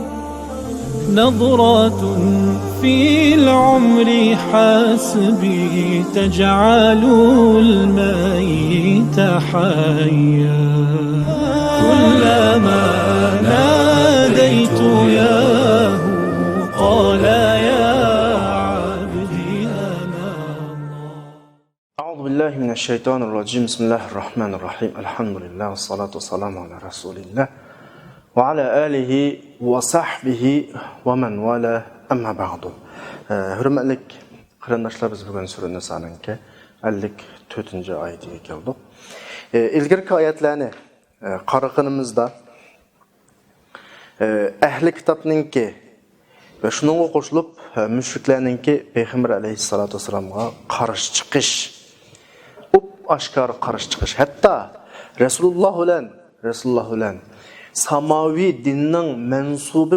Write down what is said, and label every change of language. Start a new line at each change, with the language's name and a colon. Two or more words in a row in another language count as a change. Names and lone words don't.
Arabic: نظرة في العمر حسبي تجعل الميت حيا كلما ناديت ياه قال يا عبدي أنا الله. أعوذ بالله من الشيطان الرجيم. بسم الله الرحمن الرحيم. الحمد لله والصلاة والسلام على رسول الله وعلى آله وصحبه ومن والاه. أما بعد.
Uzbek: Hürmetlik qarindoshlar, biz bugun sura Nisoning 54-oyatiga keldik. Ilgirki oyatlarni qaraganimizda ahli kitobningki va shuningga qo'shilib mushriklarningki payg'ambar
Arabic: عليه الصلاة والسلام
Uzbek: qarshi chiqish, oshkor qarshi chiqish, hatto Rasululloh bilan samaviy dinning mansubi